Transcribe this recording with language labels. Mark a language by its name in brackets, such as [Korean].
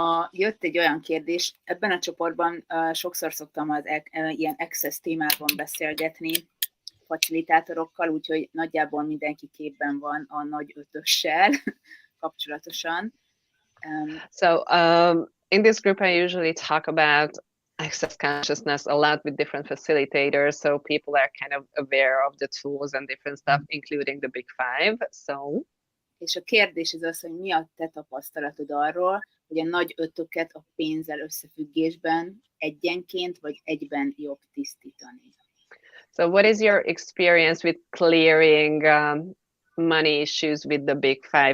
[Hungarian] Jött egy olyan kérdés, ebben a csoportban sokszor szoktam az ilyen access témában beszélgetni facilitátorokkal, úgyhogy nagyjából mindenki képben van a nagy ötössel kapcsolatosan. [English] So in this group I usually talk about access consciousness a lot with different facilitators, so people are kind of aware of the tools and different stuff, including the big five. So [Hungarian] és a kérdés az, hogy mi a te tapasztalatod arról, hogy a nagy ötöket a pénzzel összefüggésben egyenként vagy egyben jobb tisztítani. [English] So what is your experience with clearing money issues with the big five?